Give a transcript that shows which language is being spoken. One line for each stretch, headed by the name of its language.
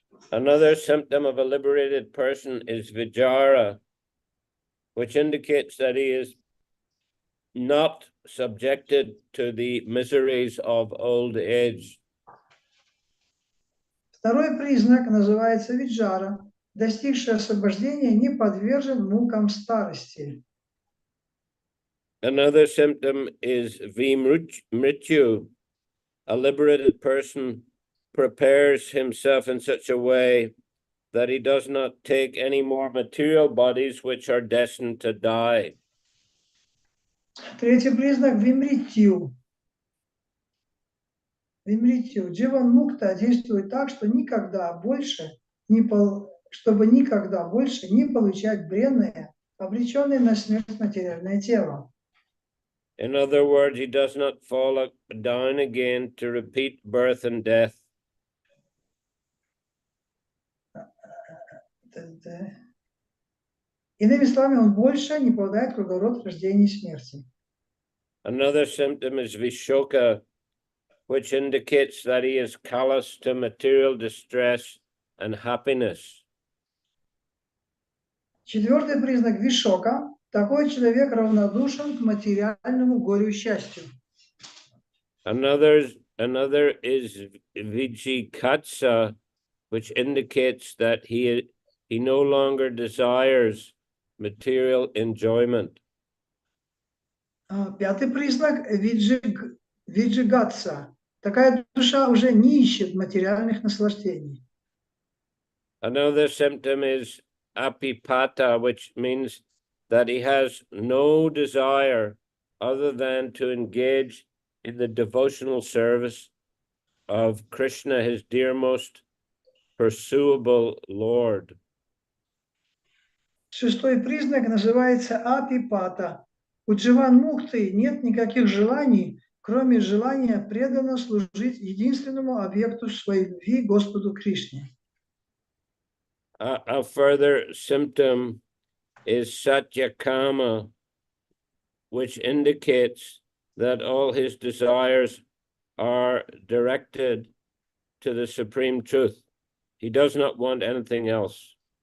English: Another symptom of a liberated person is vijara, which indicates that he is not subjected to the miseries of old age.
Russian: Второй признак называется виджара. Достигший освобождения не подвержен мукам старости.
English: Another symptom is vimrityu. A liberated person prepares himself in such a way that he does not take any more material bodies which are destined to die.
Russian: Третий признак вимритью. Вимритью. Дживан мукта действует так, что чтобы никогда больше не получать бренное, обреченное на смерть материальное тело.
English: In other words, he does not fall down again to repeat birth and death.
Russian: Иными словами, он больше не попадает в круговорот рождения и смерти.
English: Another symptom is vishoka, which indicates that he is callous to material distress and happiness.
Russian: Четвертый признак вишока. Такой человек равнодушен к материальному горю и счастью.
English: Another is vijikatsa, which indicates that he no longer desires material enjoyment.
Russian: Пятый признак виджигатса. Такая душа уже не ищет материальных наслаждений.
English: Another symptom is apipata, which means that he has no desire other than to engage in the devotional service of Krishna, his dearmost pursuable Lord.
Russian: Шестой признак называется апипата. У Дживан Мукты нет никаких желаний, кроме желания преданно служить единственному объекту своей любви, Господу Кришне.
English: A further symptom is satyakama, which indicates that all his desires are directed to the supreme truth. He does not want anything else.